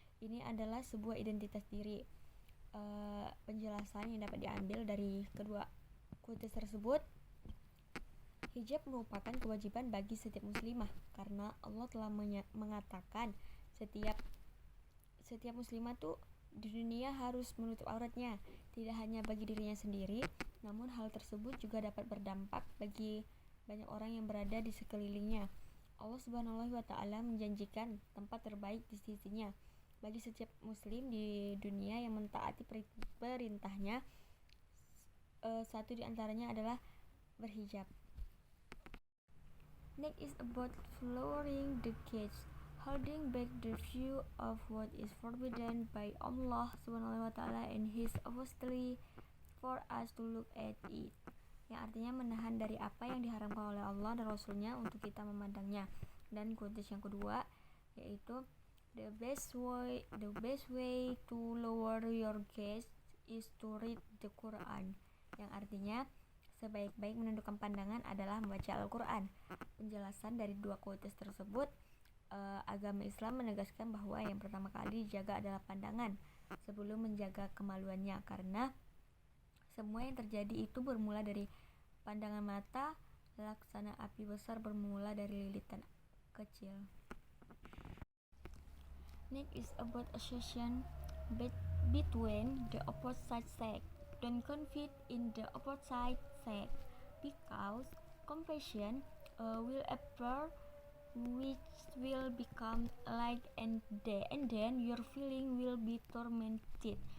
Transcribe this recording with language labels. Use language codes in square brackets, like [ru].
[id] Ini adalah sebuah identitas diri. Penjelasan yang dapat diambil dari kedua quotes tersebut, hijab merupakan kewajiban bagi setiap muslimah karena Allah telah mengatakan setiap muslimah tuh di dunia harus menutup auratnya, tidak hanya bagi dirinya sendiri, namun hal tersebut juga dapat berdampak bagi banyak orang yang berada di sekelilingnya. Allah Subhanahu wa taala menjanjikan tempat terbaik di sisinya bagi setiap muslim di dunia yang mentaati perintahnya. Satu di antaranya adalah berhijab. [en] Next is about lowering the gaze, holding back the view of what is forbidden by Allah Subhanahu wa taala and His apostles for us to look at it. [id] Yang artinya menahan dari apa yang diharamkan oleh Allah dan Rasulnya untuk kita memandangnya. Dan quotes yang kedua yaitu [en] the best way to lower your gaze is to read the Quran. [id] Yang artinya sebaik-baik menundukkan pandangan adalah membaca Al-Quran. Penjelasan dari dua quotes tersebut, agama Islam menegaskan bahwa yang pertama kali dijaga adalah pandangan sebelum menjaga kemaluannya, karena semua yang terjadi itu bermula dari pandangan mata, laksana api besar bermula dari lilitan kecil. [en] Next is about association between the opposite sex. Don't confide in the opposite sex, because confession will appear, which will become like and then your feeling will be tormented.